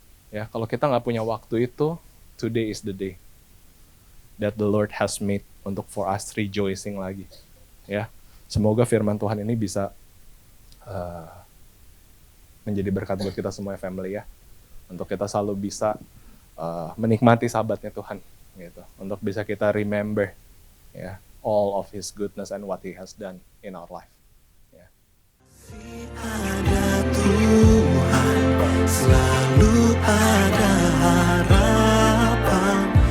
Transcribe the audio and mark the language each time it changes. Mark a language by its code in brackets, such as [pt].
[id] Ya, kalau kita nggak punya waktu itu, [en] today is the day that the Lord has made [id] untuk [en] for us rejoicing [id] lagi. Ya, semoga firman Tuhan ini bisa menjadi berkat buat kita semua family ya. Untuk kita selalu bisa menikmati sabatnya Tuhan gitu. Untuk bisa kita [en] remember [id] ya [en] all of His goodness and what He has done in our life. [id] Ya. Ada Tuhan, selalu ada harapan.